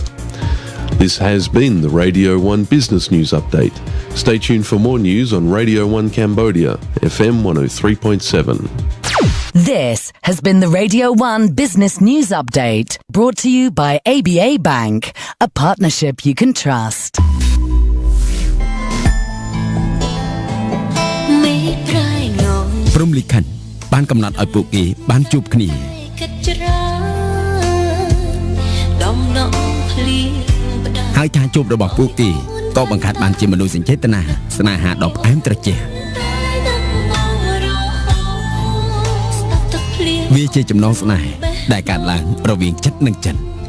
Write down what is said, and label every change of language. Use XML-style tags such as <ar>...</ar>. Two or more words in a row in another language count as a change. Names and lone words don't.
<en>This has been the Radio 1 Business News Update. Stay tuned for more news on Radio 1 Cambodia, FM 103.7. This has been the Radio 1 Business News Update, brought to you by ABA Bank, a partnership you can trust.</en> <km>ព្រំលិខិតបានកំណត់ឲ្យពួកគេបានជួបគ្នា ហើយការជួបរបស់ពួកគេក៏បង្កើតបានជាមនោសញ្ចេតនាស្នេហាដ៏ផ្អែមត្រជាក់វាជាចំណងស្នេហ៍ដែលកើតឡើងរវាងចិត្តនិងចិត្ត</km>